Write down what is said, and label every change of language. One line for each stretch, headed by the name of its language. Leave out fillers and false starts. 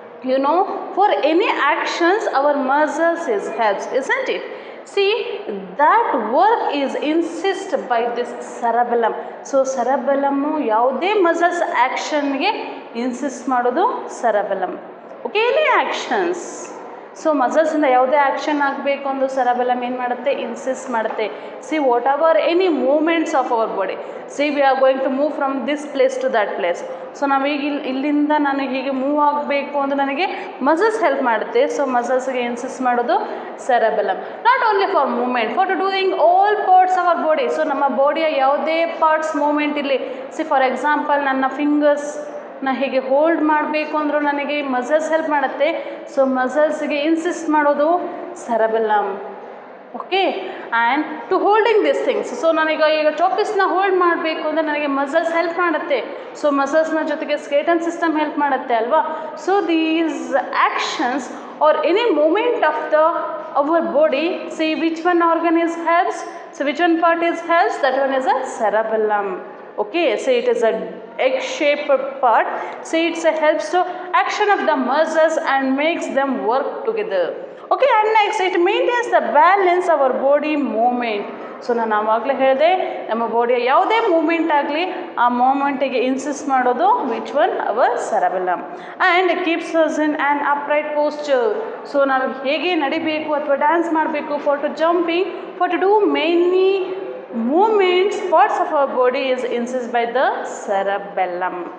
English: You know, for any actions our muscles helps, isn't it? See, that work is insist by this cerebellum.
Kannada: So cerebellum ಯಾವುದೇ muscles action ಗೆ insist ಮಾಡೋದು cerebellum.
English: Okay, any actions.
Kannada: So ಮಸಲ್ಸಿಂದ ಯಾವುದೇ action ಆಗಬೇಕು ಅಂದು cerebellum ಏನು ಮಾಡುತ್ತೆ, insist ಮಾಡುತ್ತೆ.
English: See whatever any movements of our body, see we are going to move from this place to that place.
Kannada: So ನಾವೀಗ ಇಲ್ಲಿಂದ ನನಗೆ ಹೀಗೆ ಮೂವ್ ಆಗಬೇಕು ಅಂದರೆ ನನಗೆ ಮಸಲ್ಸ್ ಹೆಲ್ಪ್ ಮಾಡುತ್ತೆ. ಸೊ ಮಸಲ್ಸ್ಗೆ ಇನ್ಸಿಸ್ಟ್ ಮಾಡೋದು cerebellum.
English: Not only for movement, for to doing all parts our body.
Kannada: So ನಮ್ಮ ಬಾಡಿಯ ಯಾವುದೇ ಪಾರ್ಟ್ಸ್ ಮೂಮೆಂಟ್ ಇರಲಿ, ಸಿ ಫಾರ್ ಎಕ್ಸಾಂಪಲ್ ನನ್ನ ಫಿಂಗರ್ಸ್ ನಾ ಹೀಗೆ ಹೋಲ್ಡ್ ಮಾಡಬೇಕು ಅಂದರೂ ನನಗೆ ಮಸಲ್ಸ್ ಹೆಲ್ಪ್ ಮಾಡುತ್ತೆ. ಸೊ ಮಸಲ್ಸ್ಗೆ ಇನ್ಸಿಸ್ಟ್ ಮಾಡೋದು cerebellum.
English: Okay, and to holding this things.
Kannada: So ಈಗ ಚಾಪಿಸ್ನ ಹೋಲ್ಡ್ ಮಾಡಬೇಕು ಅಂದರೆ ನನಗೆ ಮಸಲ್ಸ್ ಹೆಲ್ಪ್ ಮಾಡುತ್ತೆ. ಸೊ ಮಸಲ್ಸ್ನ ಜೊತೆಗೆ ಸ್ಕೆಲೆಟಲ್ ಸಿಸ್ಟಮ್ ಹೆಲ್ಪ್ ಮಾಡುತ್ತೆ ಅಲ್ವಾ?
English: So these actions are any movement of the our body, see which one organ is helps, so which one part is helps, that one is a cerebellum. Okay, so it is a egg-shaped part. So it helps to action of the muscles and makes them work together. Okay, and next it maintains the balance of our body movement.
Kannada: So ನಾನು ಆವಾಗಲೇ ಹೇಳಿದೆ, ನಮ್ಮ ಬಾಡಿಯ ಯಾವುದೇ moment ಆಗಲಿ ಆ ಮೂಮೆಂಟಿಗೆ insist ಮಾಡೋದು
English: which one our
Kannada: cerebellum.
English: And keeps us in an upright posture.
Kannada: So ನಾವು ಹೇಗೆ ನಡಿಬೇಕು ಅಥವಾ ಡ್ಯಾನ್ಸ್ ಮಾಡಬೇಕು,
English: For to jumping, for to do many movements, parts of our body is insist by the cerebellum.